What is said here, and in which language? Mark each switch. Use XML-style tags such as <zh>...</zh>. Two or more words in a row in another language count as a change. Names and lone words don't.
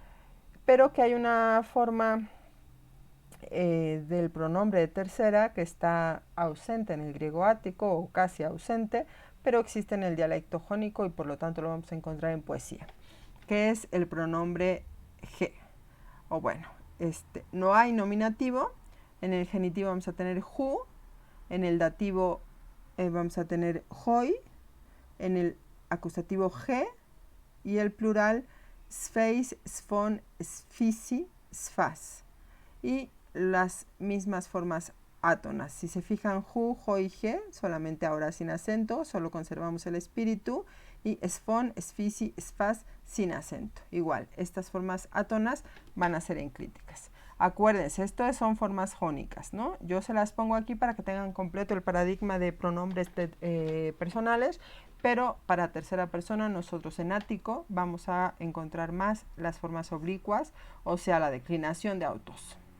<es>Pero que hay una forma del pronombre de tercera, que está ausente en el griego ático o casi ausente, pero existe en el dialecto jónico y por lo tanto lo vamos a encontrar en poesía, que es el pronombre G. O bueno, no hay nominativo, en el genitivo vamos a tener ju, en el dativo vamos a tener hoi, en el acusativo ge y el plural</es> <el>σφεῖς, σφῶν, σφίσι, σφᾶς.</el> <es>Y las mismas formas átonas. Si se fijan,</es> <el>οὗ, οἷ</el> <es>y ge, solamente ahora sin acento, solo conservamos el espíritu.</es> <el>Y σφῶν, σφίσι, σφᾶς,</el> <es>sin acento. Igual, estas formas átonas van a ser enclíticas. Acuérdense, estas son formas jónicas, ¿no? Yo se las pongo aquí para que tengan completo el paradigma de pronombres personales, pero para tercera persona nosotros en ático vamos a encontrar más las formas oblicuas, o sea, la declinación de autos.</es>